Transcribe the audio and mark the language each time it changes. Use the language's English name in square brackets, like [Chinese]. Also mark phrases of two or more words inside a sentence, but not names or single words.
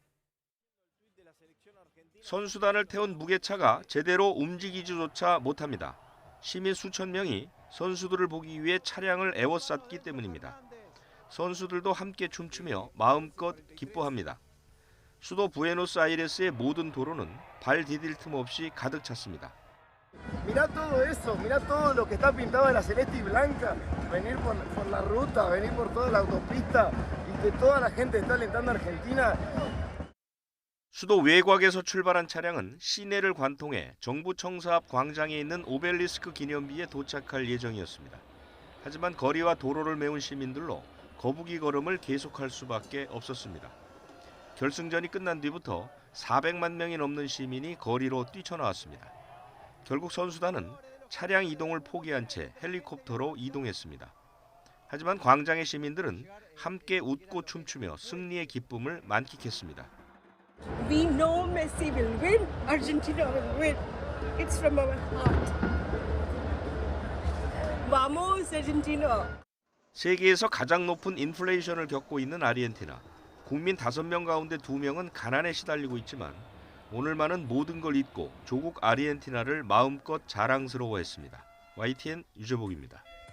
[Korean] 선수단을 태운 무게차가 제대로 움직이지조차 못합니다. 시민 수천 명이 선수들을 보기 위해 차량을 에워쌌기 때문입니다. 선수들도 함께 춤추며 마음껏 기뻐합니다. 수도 부에노스아이레스의 모든 도로는 발 디딜 틈 없이 가득 찼습니다. [Spanish] Mirá todo eso, mirá todo lo que está pintado de la celeste y blanca, venir por la ruta, venir por toda la autopista y que toda la gente está alentando a Argentina. [Korean] 수도 외곽에서 출발한 차량은 시내를 관통해 정부 청사 앞 광장에 있는 오벨리스크 기념비에 도착할 예정이었습니다. 하지만 거리와 도로를 메운 시민들로 거북이 걸음을 계속할 수밖에 없었습니다. 결승전이 끝난 뒤부터 400만 명이 넘는 시민이 거리로 뛰쳐나왔습니다. 결국 선수단은 차량 이동을 포기한 채 헬리콥터로 이동했습니다. 하지만 광장의 시민들은 함께 웃고 춤추며 승리의 기쁨을 만끽했습니다. [English] We know Messi will win. Argentina will win. It's from our heart. [Spanish] Vamos, Argentina. [Korean] 세계에서 가장 높은 인플레이션을 겪고 있는 아르헨티나. 국민 5명 가운데 2명은 가난에 시달리고 있지만 오늘만은 모든 걸 잊고 조국 아르헨티나를 마음껏 자랑스러워했습니다. YTN 유재복입니다.